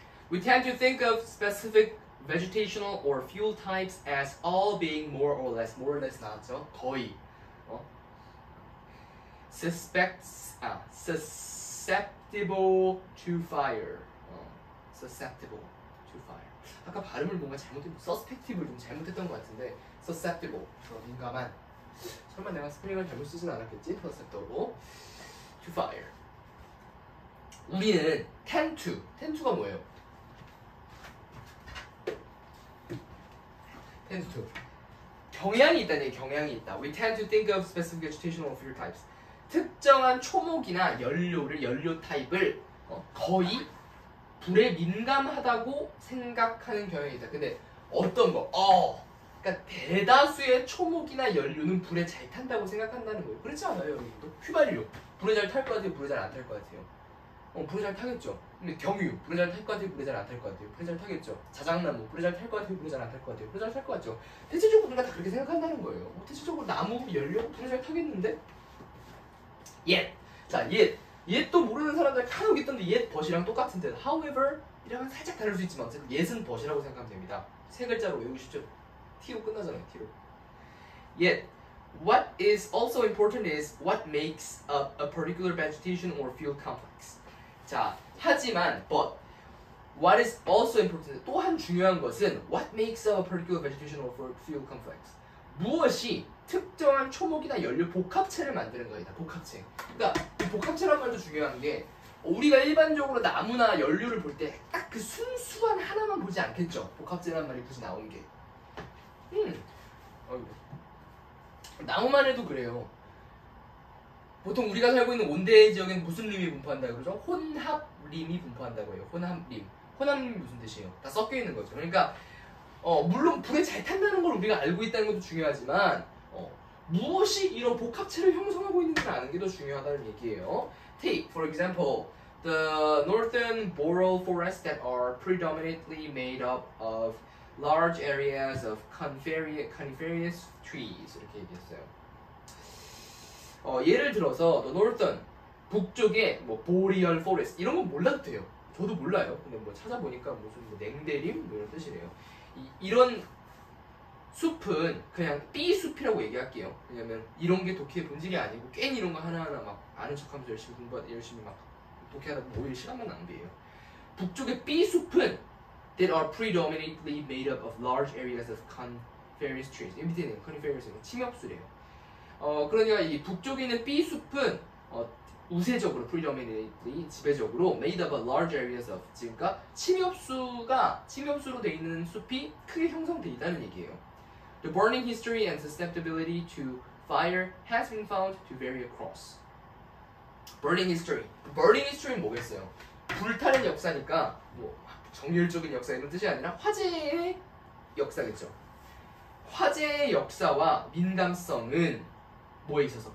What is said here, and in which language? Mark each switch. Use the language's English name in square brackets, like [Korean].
[English] We tend to think of specific vegetational or fuel types as all being more or less [Korean] 나왔죠? 거의 [English] susceptible to fire. susceptible to fire. [Korean] 아까 발음을 뭔가 잘못했고 suspective를 좀 잘못했던 것 같은데 susceptible, 민감한. 설마 내가 스펠링을 잘못 쓰진 않았겠지? [English] susceptible to fire. [Korean] 우리는 tend가 뭐예요? tend to 경향이 있다는 얘기. 경향이 있다. [English] We tend to think of specific vegetation or fuel types. [Korean] 특정한 초목이나 연료 타입을 거의 불에 민감하다고 생각하는 경향이 있다. 근데 어떤 거? 그러니까 대다수의 초목이나 연료는 불에 잘 탄다고 생각한다는 거예요. 그렇지 않아요, 여러분도? 휘발유 불에 잘 탈 것 같아요? 불에 잘 안 탈 것 같아요? 불에 잘 타겠죠. 근데 경유 불에 잘 탈 것 같아요? 불에 잘 안 탈 것 같아요? 불에 잘 타겠죠. 자작나무 불에 잘 탈 것 같아요? 불에 잘 안 탈 것 같아요? 불에 잘 탈 것 같죠. 대체적으로 우리가 다 그렇게 생각한다는 거예요. 대체적으로 나무, 연료 불에 잘 타겠는데? yet도 모르는 사람들 간혹 있던데 yet but이랑 똑같은데 however 이랑은 살짝 다를 수 있지만 어쨌든 yet은 but이라고 생각하면 됩니다. 세 글자로 외우기 쉽죠. t로 끝나잖아요. t로. [English] yet what is also important is what makes up a particular vegetation or field complex. [Korean] 자, 하지만 [English] but what is also important, [Korean] 또한 중요한 것은 [English] what makes up a particular vegetation or field complex. [Korean] 무엇이 특정한 초목이나 연료 복합체를 만드는 거이다. 복합체. 그러니까 이 복합체란 말도 중요한 게 우리가 일반적으로 나무나 연료를 볼 때 딱 그 순수한 하나만 보지 않겠죠. 복합체란 말이 굳이 나온 게. 어이구. 나무만 해도 그래요. 보통 우리가 살고 있는 온대 지역엔 무슨 림이 분포한다 그러죠? 혼합림이 분포한다고 해요. 혼합림. 혼합림이 무슨 뜻이에요? 다 섞여 있는 거죠. 그러니까 물론 불에 잘 탄다는 걸 우리가 알고 있다는 것도 중요하지만 무엇이 이런 복합체를 형성하고 있는지를 아는 게 더 중요하다는 얘기예요. [English] Take, for example, the northern boreal forests that are predominantly made up of large areas of coniferous trees. [Korean] 이렇게 얘기했어요. 예를 들어서 [English] the northern, [Korean] 북쪽에 뭐 boreal forest 이런 건 몰라도 돼요. 저도 몰라요. 근데 뭐 찾아보니까 무슨 뭐 냉대림 뭐 이런 뜻이래요. 이런 숲은 그냥 B숲이라고 얘기할게요. 왜냐면 이런 게 독해의 본질이 아니고 괜히 이런 거 하나하나 막 아는 척하면서 열심히 막 독해하다 보면 오히려 시간만 낭비해요. 북쪽의 B숲은 [English] that are predominantly made up of large areas of coniferous trees. [Korean] 이 밑에는 coniferous는 침엽수래요. 그러니까 이 북쪽에 있는 B숲은 우세적으로 predominantly 지배적으로 [English] made up of large areas of [Korean] 그러니까 침엽수로 돼 있는 숲이 크게 형성돼 있다는 얘기예요. [English] The burning history and susceptibility to fire has been found to vary across. Burning history. [Korean] Burning history는 뭐겠어요? 불타는 역사니까 뭐 정열적인 역사 이런 뜻이 아니라 화재의 역사겠죠. 화재의 역사와 민감성은 뭐에 있어서?